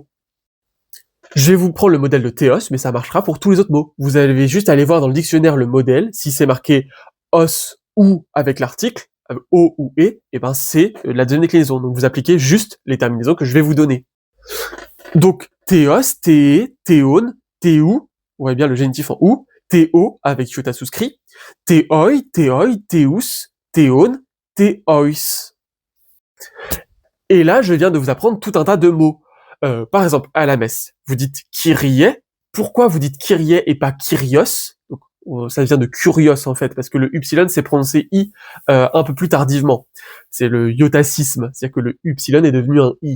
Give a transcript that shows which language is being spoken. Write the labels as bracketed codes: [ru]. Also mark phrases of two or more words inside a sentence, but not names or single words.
[fr] Je vais vous prendre le modèle de théos, mais ça marchera pour tous les autres mots. Vous allez juste aller voir dans le dictionnaire le modèle, si c'est marqué os ou avec l'article, o ou et ben c'est la deuxième déclinaison. Donc vous appliquez juste les terminaisons que je vais vous donner. Donc, [el] θεός, θεέ, θεόν, θεοῦ, [fr] on voit bien le génitif en ou, théo avec iota souscrit, [el] θεοί, θεοί, θεούς, θεῶν, θεοῖς. [fr] Et là, je viens de vous apprendre tout un tas de mots. Par exemple, à la messe, vous dites Kyrie. Pourquoi vous dites Kyrie et pas Kyrios? Donc, ça vient de curios en fait, parce que le upsilon c'est prononcé i un peu plus tardivement. C'est le iotacisme, c'est-à-dire que le upsilon est devenu un i.